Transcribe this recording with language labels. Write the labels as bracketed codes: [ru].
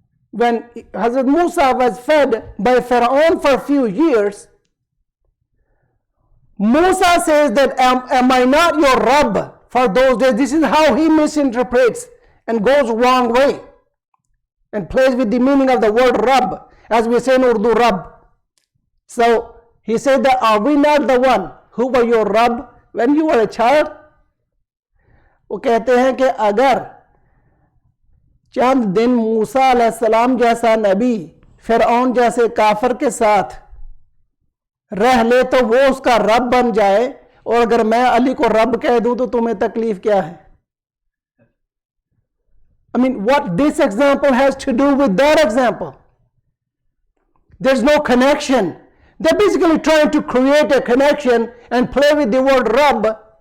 [en] When Hazrat Musa was fed by Pharaoh for a few years, Musa says that am I not your Rabb for those days? This is how he misinterprets and goes wrong way and plays with the meaning of the word Rabb, as we say in Urdu, Rabb. So he said that are we not the one who were your Rabb when you were a child? [hi] वो कहते हैं कि अगर चंद दिन मूसा अलैहिस्सलाम जैसा नबी फिरऔन जैसे काफिर के साथ रह ले तो वो उसका रब बन जाए, और अगर मैं अली को रब कह दूं तो तुम्हें तकलीफ क्या है? [en] I mean, what this example has to do with that example? There's no connection. They're basically trying to create a connection and play with the word Rabb.